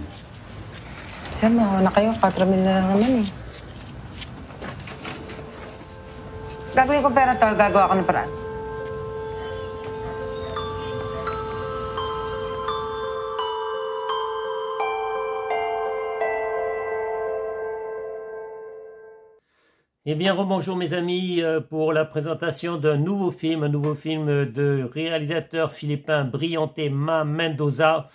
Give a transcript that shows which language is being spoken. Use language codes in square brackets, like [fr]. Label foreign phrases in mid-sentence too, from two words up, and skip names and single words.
[tl] Sir, mahawa na kayo. 4 mil na lang naman eh. Gagawin ko pera to, gagawa ko ng paraan. [fr] Eh bien, bonjour mes amis pour la présentation d'un nouveau film de réalisateur philippin Briantema Mendoza.